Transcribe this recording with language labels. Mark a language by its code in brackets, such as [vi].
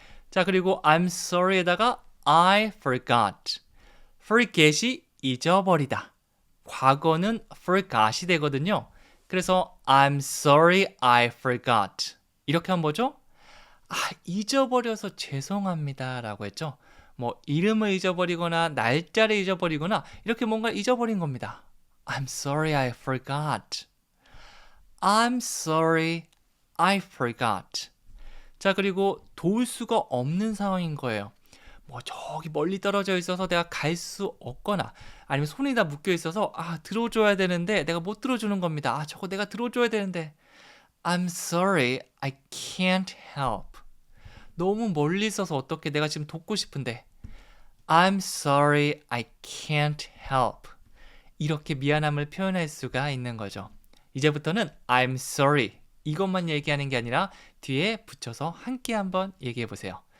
[ko] 자, 그리고 [en] I'm sorry에다가 I forgot. [ko] forget이 잊어버리다. 과거는 forgot이 되거든요. [en] 그래서 I'm sorry I forgot. [ko] 이렇게 하면 뭐죠? 잊어버려서 죄송합니다 라고 했죠. 뭐 이름을 잊어버리거나 날짜를 잊어버리거나 이렇게 뭔가 잊어버린 겁니다. [en] I'm sorry I forgot. I'm sorry I forgot. [ko] 자, 그리고 도울 수가 없는 상황인 거예요. 뭐 저기 멀리 떨어져 있어서 내가 갈 수 없거나 아니면 손이 다 묶여 있어서 들어줘야 되는데 내가 못 들어주는 겁니다. 저거 내가 들어줘야 되는데 [en] I'm sorry I can't help. [ko] 너무 멀리 있어서 어떻게 내가 지금 돕고 싶은데 [en] I'm sorry I can't help. [ko] 이렇게 미안함을 표현할 수가 있는 거죠. 이제부터는 [en] I'm sorry [ko] 이것만 얘기하는 게 아니라 뒤에 붙여서 함께 한번 얘기해 보세요.